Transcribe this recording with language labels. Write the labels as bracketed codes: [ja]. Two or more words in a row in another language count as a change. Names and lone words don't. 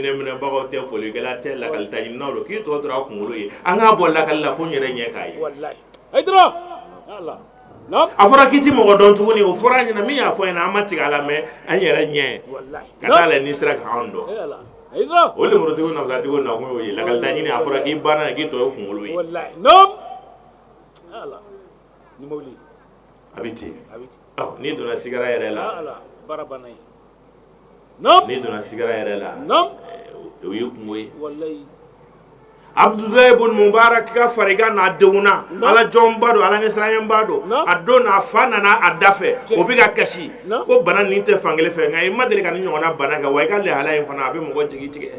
[bm] hinɛ minɛbagaw tɛ folikɛla tɛ lakalita ɲininaw don k'i tɔ tora a kunkolo ye an k'a bɔ lakali la fo n yɛrɛ ɲɛ k'a ye Wallahi. Haidara. Allah. Nam. a fɔra k'i ti mɔgɔ dɔn tuguni o fɔra an ɲɛna min y'a fɔ ɲɛna an ma tigɛ a la mɛ an yɛrɛ ɲɛ Wallahi. ka taa lajɛ n'i sera k'an dɔn Eh Allah. Haidara. o lemurutigiw nafasatigiw nakun y'o ye lakalita ɲini a fɔra k'i banna k'i tɔ ye kunkolo ye Wallahi. Nam. Allah. Ni mawli. a bɛ ten Abiti. n'i donna sigara yɛrɛ la Allah. Barabana. Nam. n'i donna sigara yɛrɛ la Nam. o ye kungo ye Wallahi. Abdullahi ibn Mubarak ka farigan n'a degunna ala jɔnba don ala ɲɛsiranɲɛba don a don n'a fa nana a da fɛ o bɛ ka kasi ko bana nin tɛ fankelen fɛ nka i ma deli ka ni ɲɔgɔnna bana kɛ wa i ka lahala in fana a bɛ mɔgɔ jigi tigɛ